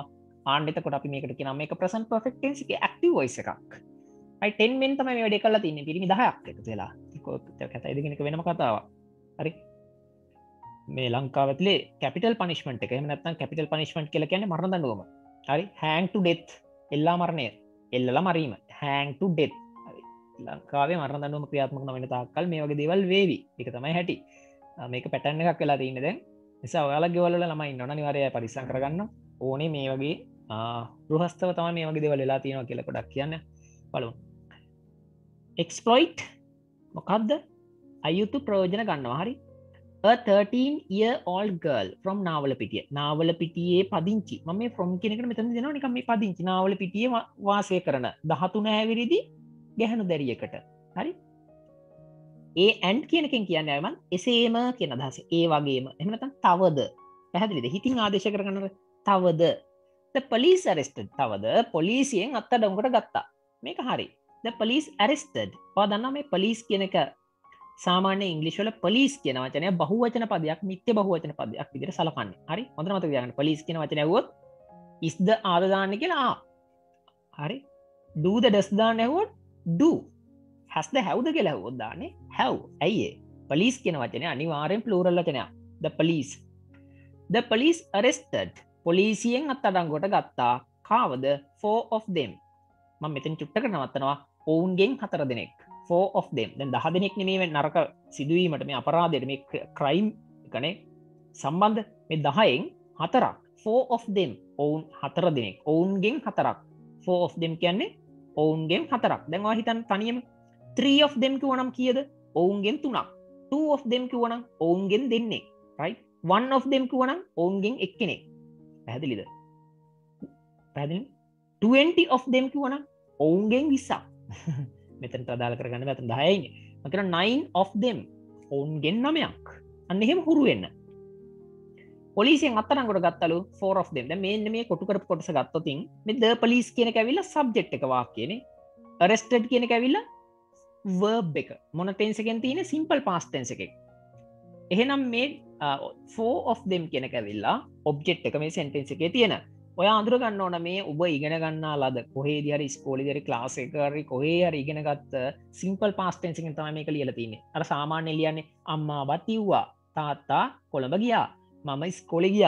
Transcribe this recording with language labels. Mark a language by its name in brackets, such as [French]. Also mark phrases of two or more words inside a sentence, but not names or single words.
[Sinhala] ආන්න එතකොට අපි මේකට කියනවා මේක [English] present perfect tense [Sinhala] එකේ [English] active voice [Sinhala] එකක්. [English] right 10 men [Sinhala] තමයි මේ වැඩේ කරලා තින්නේ. පිරිමි 10ක් එකතු වෙලා. ඒක කතයි දෙකින් එක වෙනම කතාවක්. හරි. මේ ලංකාව ඇතුලේ [English] capital punishment [Sinhala] එක. එහෙම නැත්නම් [English] capital punishment [Sinhala] කියලා කියන්නේ මරණ දඬුවම. හරි. [English] hang to death. [Sinhala] එල්ලා මරණය. එල්ලලා මරීම. [English] hang to death. [Sinhala] හරි. ලංකාවේ මරණ දඬුවම ක්‍රියාත්මක නොවන තාක්කල් මේ වගේ දේවල් වේවි. ඒක තමයි හැටි. මේක පැටර්න් එකක් වෙලා තියෙන්නේ දැන්. නිසා ඔයාලා ගෙවල් වල ළමයි ඉන්නවනේ අනිවාර්යයෙන් පරිස්සම් කරගන්න ඕනේ මේ වගේ ගෘහස්තව තමයි මේ වගේ දේවල් වෙලා තියෙනවා කියලා පොඩක් කියන්න. බලමු. exploit මොකක්ද? අයුතු ප්‍රයෝජන ගන්නවා. හරි. [English] a 13-year-old girl from Navalapitiya. [Sinhala] නාවලපිටියේ පදිංචි. මම මේ from කියන එකට මෙතන දෙනවා නිකන් මේ පදිංචි. නාවලපිටියේ වාසය කරන 13 හැවිරිදි ගැහණු දැරියකට. හරි. ඒ and කියන එකෙන් කියන්නේ අයමන් එසේම කියන අදහස. ඒ වගේම. එහෙම නැත්නම් තවද. පැහැදිලිද? හිතින් ආදේශ කරගන්න තවද. [English] the police arrested. [Sinhala] තවද පොලිසියෙන් අත්අඩංගුවට ගත්තා. මේක හරි. [English] the police arrested. [Sinhala] ඔයා දන්නවා මේ police කියන එක සාමාන්‍ය ඉංග්‍රීසි වල police කියන වචනය බහුවචන පදයක්, නිත්‍ය බහුවචන පදයක් විදිහට සලකන්නේ. හරි? හොඳට මතක තියාගන්න. police කියන වචනේ ඇහුවොත් [English] is the are [Sinhala] දාන්නේ කියලා හරි? [English] do the does [Sinhala] දාන්න ඇහුවොත් do. [English] has the have the [Sinhala] කියලා ඇහුවොත් දාන්නේ have. ඇයි ඒ? police කියන වචනේ අනිවාර්යෙන් plural වචනයක්. [English] the police arrested. [Sinhala] පොලිසියෙන් අත්අඩංගුවට ගත්තා කාවද? [English] 4 of them. [Sinhala] මම මෙතන චුට්ටකට නවත්තනවා. ඔවුන්ගෙන් 4 දෙනෙක්. [English] 4 of them. [Sinhala] දැන් 10 දෙනෙක් නෙමෙයි මේ නරක සිදුවීමට, මේ අපරාධයට, මේ ක්‍රයිම් එකනේ සම්බන්ධ. මේ 10න් 4ක්. [English] 4 of them. [Sinhala] ඔවුන් 4 දෙනෙක්. ඔවුන්ගෙන් 4ක්. [English] 4 of them [Sinhala] කියන්නේ ඔවුන්ගෙන් 4ක්. දැන් ඔයා හිතන්න තනියම [English] 3 of them [Sinhala] කිව්වනම් කීයද? ඔවුන්ගෙන් 3ක්. [English] 2 of them [Sinhala] කිව්වනම් ඔවුන්ගෙන් දෙන්නෙක්. [English] right? 1 of them [Sinhala] කිව්වනම් ඔවුන්ගෙන් එක්කෙනෙක්. පැහැදිලිද? පැහැදිලි? [English] 20 of them [Sinhala] කිව්වනම් ඔවුන්ගෙන් 20ක්. මෙතනට අදාළ කරගන්න මෙතන 10යි ඉන්නේ. මම කියන [English] 9 of them [Sinhala] ඔවුන්ගෙන් 9ක්. අන්න එහෙම හුරු වෙන්න. පොලිසියෙන් අත්අඩංගුවට ගත්තලු [English] 4 of them. [Sinhala] දැන් මේ කොටු කරපු කොටස ගත්තොත් මේ [English] the police [Sinhala] කියන එක ඇවිල්ලා subject එක වාක්‍යනේ. arrested කියන එක ඇවිල්ලා verb එක. මොන tense එකෙන් තියෙන්නේ? [English] simple past tense [Sinhala] එකේ. එහෙනම් මේ [English] 4 of them [Sinhala] කියන එක ඇවිල්ලා object එක මේ sentence එකේ තියෙන. ඔයා අඳුර ගන්න ඕන මේ ඔබ ඉගෙන ගන්නා ලද කොහේදී හරි ඉස්කෝලේදී හරි ක්ලාස් එකක හරි කොහේ හරි ඉගෙන ගත්ත [English] simple past tense [Sinhala] එකෙන් තමයි මේක ලියලා තියෙන්නේ. අර සාමාන්‍ය ලියන්නේ අම්මා බත් ඉව්වා, තාත්තා කොළඹ ගියා, මම ඉස්කෝලේ ගියා.